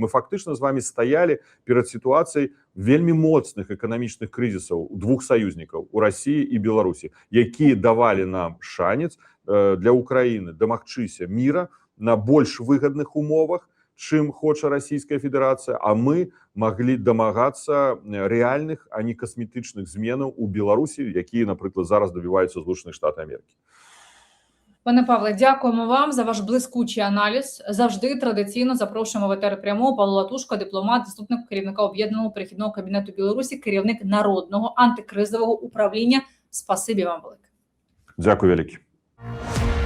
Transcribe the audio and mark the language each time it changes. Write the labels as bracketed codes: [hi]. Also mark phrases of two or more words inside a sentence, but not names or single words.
[be] Мы фактычна з вами стаялі перад сітуацыяй вельмі моцных эканамічных крызісаў у двух саюзнікаў, у Расіі і Беларусі, якія давалі нам шанец для Украіны дамагчыся міра на больш выгадных умовах, чым хоча Расійская Федэрацыя, а мы маглі дамагацца рэальных, а не касметычных зменаў у Беларусі, якія, напрыклад, зараз добіваюцца Злучаных Штатаў Амерыкі. [uk] Пане Павле, дякуємо вам за ваш блискучий аналіз. Завжди традиційно запрошуємо в етер прямого Павло Латушко, дипломат, заступник керівника Об'єднаного перехідного кабінету Білорусі, керівник Народного антикризового управління. Спасибі вам велике. Дякую велике.